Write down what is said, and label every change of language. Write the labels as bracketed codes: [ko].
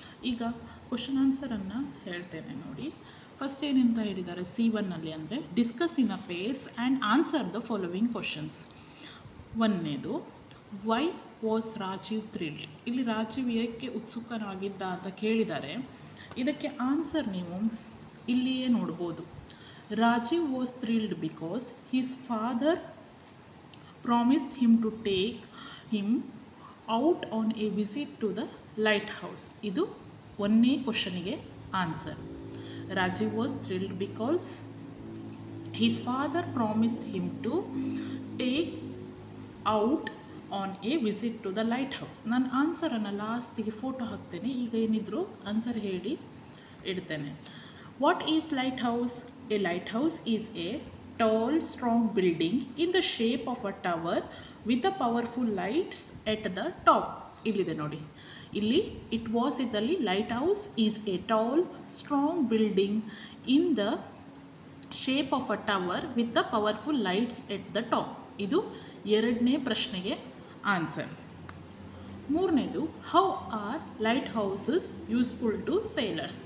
[kn] ಈಗ ಕ್ವಶನ್ ಆನ್ಸರನ್ನು ಹೇಳ್ತೇನೆ ನೋಡಿ. ಫಸ್ಟ್ ಏನಂತ ಹೇಳಿದ್ದಾರೆ C1ನಲ್ಲಿ ಅಂದರೆ [en] Discuss in a pairs and answer the following questions. [kn] ಒಂದನೇದು, [en] Why was Rajeev thrilled? [kn] ಇಲ್ಲಿ ರಾಜೀವ್ ಏಕೆ ಉತ್ಸುಕನಾಗಿದ್ದ ಅಂತ ಕೇಳಿದ್ದಾರೆ. ಇದಕ್ಕೆ ಆನ್ಸರ್ ನೀವು ಇಲ್ಲಿಯೇ ನೋಡ್ಬೋದು. [en] Rajeev was thrilled because his father promised him to take him out on a visit to the lighthouse. [kn] ಇದು ಒಂದನೇ ಕ್ವಶನಿಗೆ answer. [en] Rajeev was thrilled because his father promised him to take out on a visit to the lighthouse. [kn] ನಾನು ಆನ್ಸರನ್ನು ಲಾಸ್ಟಿಗೆ photo ಹಾಕ್ತೇನೆ. ಈಗ ಏನಿದ್ರು answer ಹೇಳಿ ಇಡ್ತೇನೆ. [en] What is lighthouse? A lighthouse is a tall strong building in the shape of a tower with a powerful lights at the top. [kn] ಇಲ್ಲಿದೆ ನೋಡಿ, ಇಲ್ಲಿ [en] It was ಇದ್ದಲ್ಲಿ lighthouse is a tall strong building in the shape of a tower with the powerful lights at the top. [kn] ಇದು ಎರಡನೇ ಪ್ರಶ್ನೆಗೆ answer. ಮೂರನೇದು, [en] How are lighthouses useful to sailors?